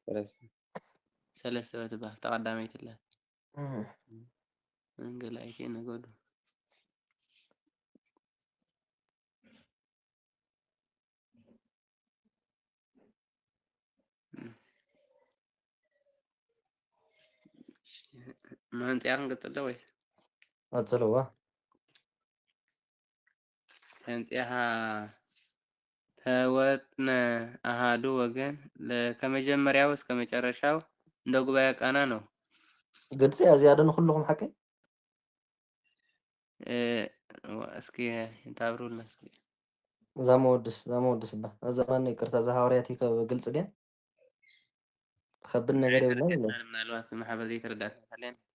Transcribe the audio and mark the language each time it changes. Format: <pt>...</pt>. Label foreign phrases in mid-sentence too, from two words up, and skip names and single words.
<ti>በትባል ተቐዳመይቲ ኣላ እንገላይቲ ነገዱ መንፅያ ክንቅፅል ዶ ወይስ ቀፅልዋ</ti> <am>መንፅያኻ ተወጥነ አሃዱ ወገን ከመጀመሪያው እስከ መጨረሻው እንደ ጉባኤ ቃና ነው</am> <ti>ግልፂ እዚኣ ዶ ንኩልኩም ሓቂ እስኪ እንታብሩልና እስኪ እዛ መወድስ ባ እዛ ማን ይቅርታ እዛ ሃዋርያት ግልፂ ድያ تخبرنا ነገር የብላ ምናልባት ማሕበር ዘይተረዳእና ካለን</ti>